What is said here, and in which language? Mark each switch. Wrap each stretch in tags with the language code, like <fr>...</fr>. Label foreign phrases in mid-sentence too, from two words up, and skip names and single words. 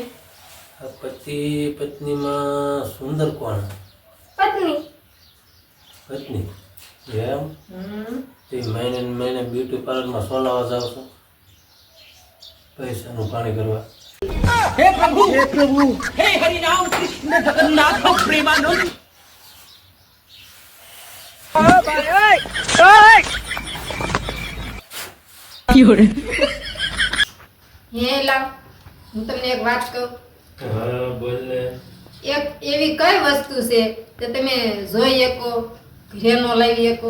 <gu>પતિ પત્નીમાં સુંદર કોણ? પત્ની. પત્ની એમ? તે મહિને ને મહિને બ્યુટી પાર્લરમાં સોલાવા જાવ છો પૈસાનું પાણી કરવા.</gu> <hi>हे प्रभु हे हरि राम कृष्ण जगन्नाथ प्रेमानंद</hi> <gu>હે લાવ, હું તમને એક વાત કહું. હા બોલ ને. એક એવી કઈ વસ્તુ છે કે તમે જોઈ શકો ઘરે નો લાવી શકો?</gu>